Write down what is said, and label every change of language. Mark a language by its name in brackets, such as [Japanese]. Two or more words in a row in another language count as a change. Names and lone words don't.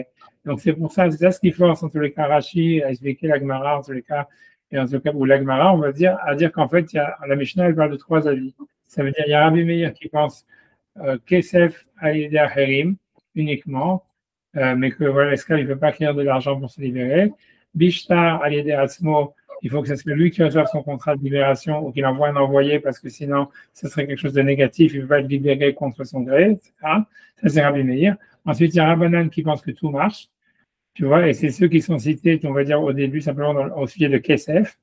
[French] Donc, c'est pour ça, c'est ça ce qui force, en tous les cas, Rashi à expliquer l'Agmara, en tous les cas, et en tous les cas, où l'Agmara, on va dire, à dire qu'en fait, la Mishnah, elle parle de trois avis. Ça veut dire, il y a Rabbi Meir qui pense [Hebrew] כסף על ידי אחרים [French] uniquement, mais que voilà, l'esclave, il ne peut pas acquérir de l'argent pour se libérer. [Hebrew] בשטר על ידי עצמו, [French] il faut que ce soit lui qui reçoive son contrat de libération ou qu'il envoie un envoyé parce que sinon, ce serait quelque chose de négatif, il ne peut pas être libéré contre son gré, etc. Ça, c'est Rabbi Meir. Ensuite, il y a Rabbanan qui pense que tout marche, tu vois, et c'est ceux qui sont cités, on va dire, au début, simplement au sujet de Kesef.